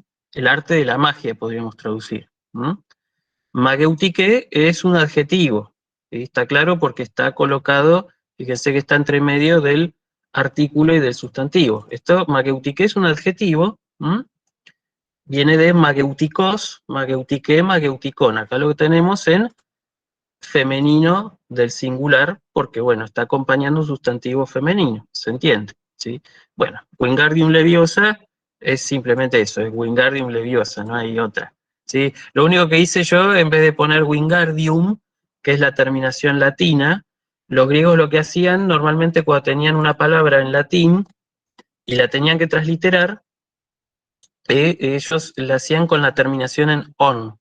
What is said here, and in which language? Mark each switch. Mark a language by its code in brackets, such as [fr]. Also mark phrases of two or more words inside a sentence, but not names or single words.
[es] El arte de la magia podríamos traducir. Mageutique es un adjetivo, ¿sí? Está claro porque está colocado, fíjense que está entre medio del artículo y del sustantivo. Esto, mageutique es un adjetivo, viene de mageutikos, mageutique, mageuticón. Acá lo que tenemos en femenino del singular, porque bueno, está acompañando un sustantivo femenino, ¿se entiende? ¿Sí? Bueno, Wingardium Leviosa es simplemente eso, es Wingardium Leviosa, no hay otra. ¿Sí? Lo único que hice yo, en vez de poner Wingardium, que es la terminación latina, los griegos lo que hacían normalmente cuando tenían una palabra en latín y la tenían que transliterar, ellos la hacían con la terminación en on.